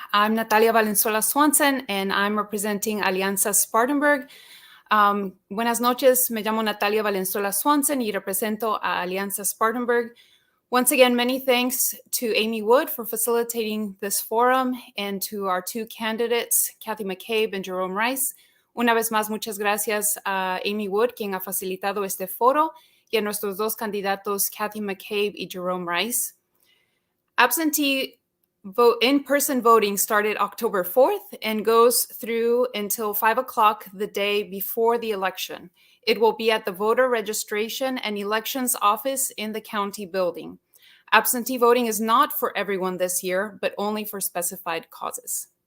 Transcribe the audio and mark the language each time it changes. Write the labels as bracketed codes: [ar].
[en] I'm Natalia Valenzuela-Swanson, and I'm representing Alianza Spartanburg. [es] Buenas noches, me llamo Natalia Valenzuela-Swanson y represento a Alianza Spartanburg. [en] Once again, many thanks to Amy Wood for facilitating this forum and to our 2 candidates, Cathy McCabe and Jerome Rice. [es] Una vez más, muchas gracias a Amy Wood, quien ha facilitado este foro, y a nuestros 2 candidatos, Cathy McCabe y Jerome Rice. [en] Absentee in-person voting started October 4th and goes through until 5 o'clock the day before the election. It will be at the voter registration and elections office in the county building. Absentee voting is not for everyone this year, but only for specified causes.